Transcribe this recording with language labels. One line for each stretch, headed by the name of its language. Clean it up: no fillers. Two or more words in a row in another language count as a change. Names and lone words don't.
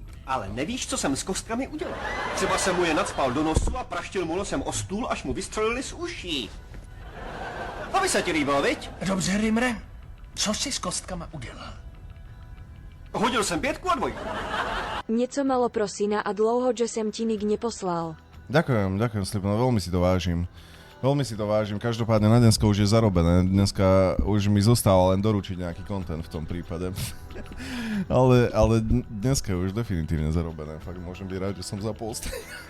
Czech: Ale nevíš, co jsem s kostkami udělal. Třeba jsem mu je nacpal do nosu a praštil mu nosem o stůl, až mu vystřelili z uší. Aby se ti líbilo, viď? Dobře, Rimre. Co jsi s kostkama udělal? Hodil jsem 5 a 2. Něco malo pro syna a dlouho, že jsem ti nik neposlal.
Slovak: Ďakujem, Slipknot, veľmi si to vážim. Veľmi si to vážim, každopádne na dneska už je zarobené, dneska už mi zostáva len doručiť nejaký content v tom prípade. ale dneska je už definitívne zarobené, fakt môžem byť rád, že som zapol stream.